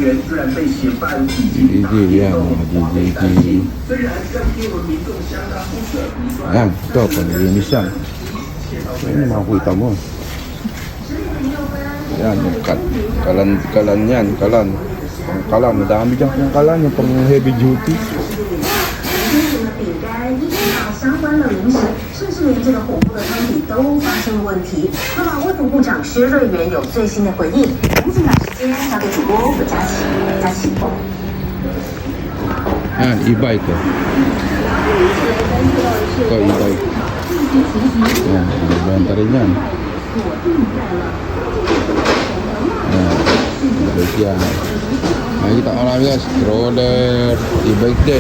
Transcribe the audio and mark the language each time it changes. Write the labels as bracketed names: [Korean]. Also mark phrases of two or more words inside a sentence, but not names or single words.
[Filipino] DVD, yan, mga DVD. Ayan, ito, pag-linis yan. Ayan, makikita mo. Ayan, yung kalan yan, kalan. Ang kalan, madami dyan yung kalan, yung pang [English] heavy duty. [Chinese] 相关的零食，甚至连这个火锅的汤底都发生了问题。那么，卫福部长薛瑞元有最新的回应，赶紧把时间交给主播韦佳琪。佳琪。 [Filipino] Yan, e-bike ko. Ito, e-bike. Yan, nabenta rin yan. Yan, e-bike yan. Nakikita ko namin guys, stroller, e-bike din.